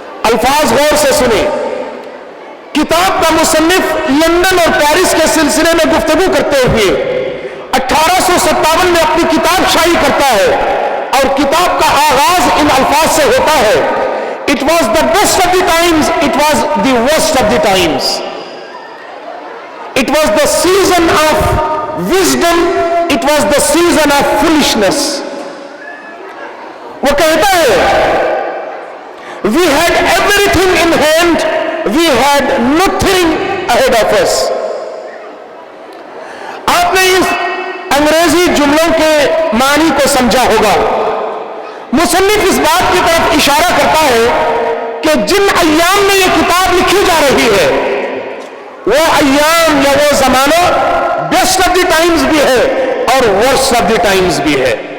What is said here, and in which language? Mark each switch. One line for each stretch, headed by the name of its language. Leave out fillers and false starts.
Urdu: الفاظ غور سے سنیں. کتاب کا مصنف لندن اور پیرس کے سلسلے میں گفتگو کرتے ہوئے 1857 میں اپنی کتاب شائع کرتا ہے اور کتاب کا آغاز ان الفاظ سے ہوتا ہے:
English: It was the best of the times, it was the worst of the times. It was the season of wisdom, it was the season of foolishness.
Urdu: وہ کہتا ہے:
English: We had everything in hand, we had nothing ahead of us.
Urdu: آپ نے اس انگریزی جملوں کے معنی کو سمجھا ہوگا. مصنف اس بات کی طرف اشارہ کرتا ہے کہ جن ایام میں یہ کتاب لکھی جا رہی ہے وہ ایام یا وہ زمانہ
English: best of the times
Urdu: بھی ہے اور
English: worst of the times
Urdu: بھی ہے.